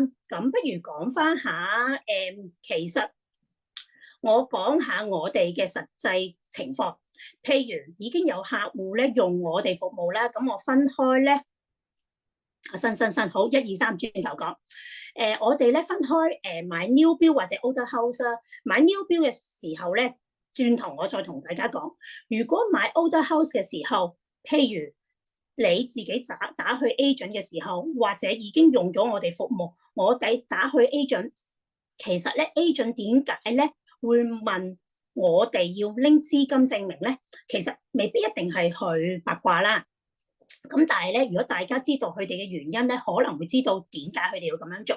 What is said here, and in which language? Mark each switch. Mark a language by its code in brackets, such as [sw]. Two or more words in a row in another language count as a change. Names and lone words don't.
[yue] 咁不如講翻下其實我講下我哋嘅實際情況。譬如已經有客戶咧用我哋服務啦，咁我分開咧。新，好，一二三，轉頭講。我哋咧分開買 [en] new build [yue] 或者 [en] older house [yue] 啦。買 [en] new build [yue] 嘅時候咧，轉頭我再同大家講。如果買 [en] older house [yue] 嘅時候，譬如你自己打去 agent 嘅時候，或者已經用咗我哋服務，我哋打去 agent， 其實咧 agent 點解咧會問我哋要拎資金證明咧？其實未必一定係去八卦啦。咁但係咧，如果大家知道佢哋嘅原因咧，可能會知道點解佢哋要咁樣做。